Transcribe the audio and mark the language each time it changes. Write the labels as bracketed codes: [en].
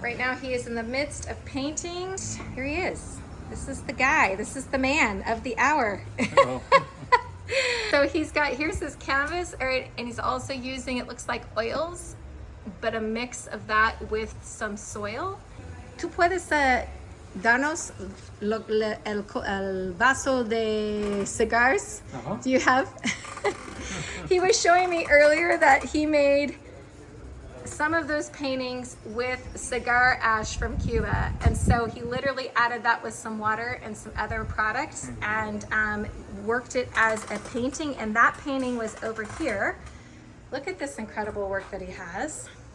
[en] Right now he is in the midst of painting. Here he is. This is the guy. This is the man of the hour. So here's his canvas, and he's also using, it looks like oils, but a mix of that with some soil. [es] ¿Tú puedes darnos el vaso de cigars? [en] Do you have? He was showing me earlier that he made some of those paintings with cigar ash from Cuba. And so he literally added that with some water and some other products and worked it as a painting. And that painting was over here. Look at this incredible work that he has.